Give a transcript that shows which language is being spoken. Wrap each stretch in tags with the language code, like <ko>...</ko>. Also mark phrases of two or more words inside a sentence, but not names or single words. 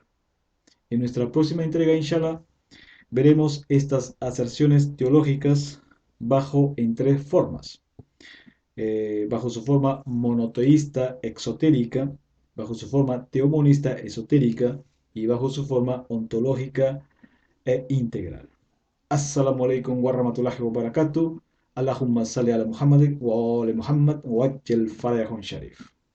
<es>En nuestra próxima entrega, inshallah, veremos estas aserciones teológicas en tres formas. Bajo su forma monoteísta exotérica, bajo su forma teomonista esotérica y bajo su forma ontológica e integral.</es> <ar>السلام عليكم ورحمة الله وبركاته. اللهم صل على محمد وعلى محمد وعجل فرجهم شريف.</ar>